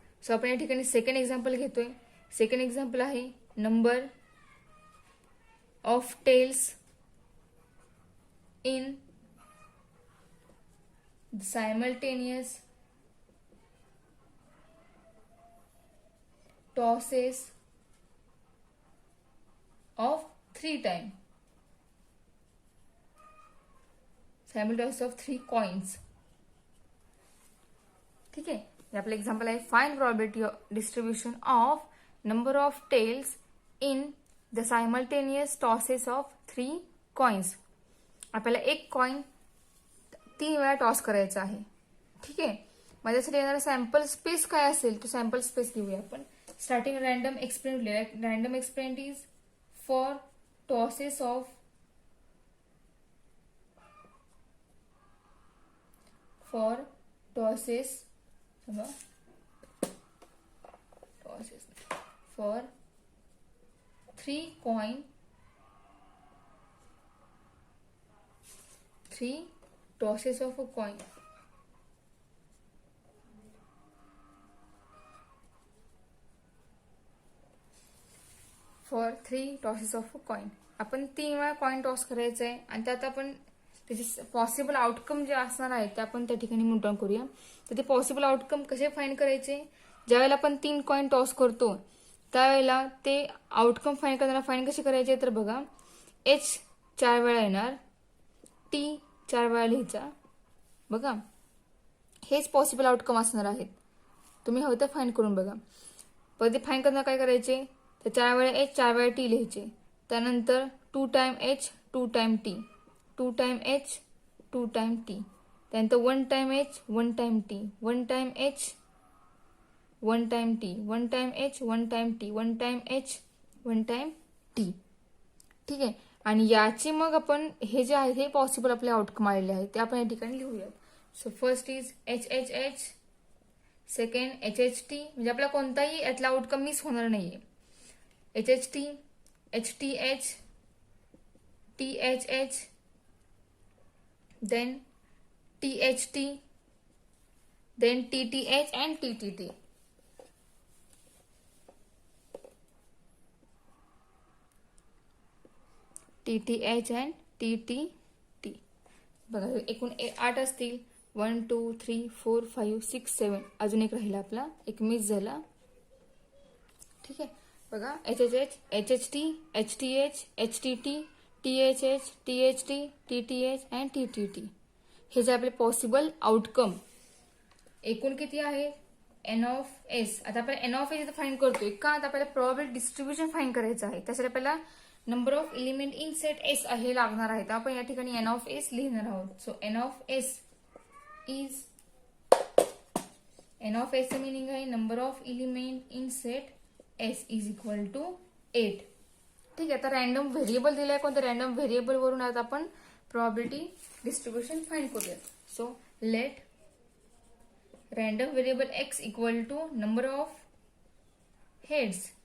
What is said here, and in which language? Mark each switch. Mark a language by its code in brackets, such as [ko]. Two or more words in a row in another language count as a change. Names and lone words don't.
[en] सो [mr] आपण या ठिकाणी [en] second example घेतोय. second example आहे number of tails in simultaneous tosses of 3 time. simultaneous of 3 coins. [mr] ठीक आहे. आपलं एक्झाम्पल आहे [en] find probability distribution of number of tails in the simultaneous tosses of 3 coins. [mr] आपल्याला एक कॉइन 3 वेळा टॉस करायचा आहे. ठीक आहे. माझ्यासाठी येणारा [en] सॅम्पल स्पेस [mr] काय असेल तो [en] सॅम्पल स्पेस [mr] घेऊया आपण. [en] starting random experiment. random experiment is for tosses of for 3 coin, 3 tosses of a coin. For 3 tosses of a coin. [mr] आपण 3 वेळा कॉइन टॉस करायचं आहे आणि त्यात आपण त्याचे [en] पॉसिबल आउटकम [mr] जे असणार आहे ते आपण त्या ठिकाणी [en] नोट डाऊन [mr] करूया. तर ते [en] पॉसिबल आउटकम [mr] कसे फाइंड करायचे. ज्यावेळेला आपण 3 [en] कॉइन टॉस [mr] करतो त्यावेळेला ते [en] आउटकम फाइंड [mr] करताना फाइंड कसे करायचे तर बघा H 4 वेळा येणार, T 4 वेळा लिहायचा. बघा हेच [en] पॉसिबल आउटकम [mr] असणार आहेत. तुम्ही हवं तर फाइंड करून बघा. पण ते फाइंड करताना काय करायचे तर 4 वेळा H 4 वेळा T लिहायचे. [en] त्यानंतर 2 time H 2 time T, 2 time H 2 time T. त्यानंतर 1 time H 1 time T, 1 time H 1 time T, 1 time H 1 time T, 1 time H 1 time T. [mr] ठीक आहे. आणि याची मग आपण हे जे आहे हे पॉसिबल आपले आउटकम आलेले आहेत ते आपण या ठिकाणी लिहूयात. [en] so first is HHH, second HHT. [mr] म्हणजे आपला कोणताही यातला आउटकम मिस होणार नाहीये. [en] HHT, HTH, THH, then THT, then TTH and TTT. TTH and TTT. [mr] बघा एकूण 8 असतील. 1 2 3 4 5 6 7. अजून एक राहिला आपला, एक मिस झाला. ठीक आहे. [en] बघा HHH, HHT, HTH, HTT, THH, THT, TTH and TTT. [mr] हे जे आपले [en] पॉसिबल आउटकम [mr] एकूण किती आहे [en] N ऑफ S. [mr] आता आपण [en] N ऑफ S [mr] इथं फाइंड करतोय का आता आपल्याला [en] प्रोबॅबिलिटी डिस्ट्रीब्युशन फाइंड [mr] करायचं आहे. त्यासाठी आपल्याला [en] नंबर ऑफ एलिमेंट इन सेट S [mr] हे लागणार आहे. तर आपण या ठिकाणी [en] N ऑफ S [mr] लिहिणार आहोत. [en] so N of S is N of S meaning आहे number of element in set S is equal to 8. [mr] ठीक आहे. आता [en] रॅन्डम व्हेरिएबल [mr] दिलाय कोणत्या [en] रॅन्डम व्हेरिएबल [mr] वरून आता आपण [en] प्रोबॅबिलिटी डिस्ट्रीब्युशन फाइंड [mr] करूया. [en] so let random variable X equal to number of heads.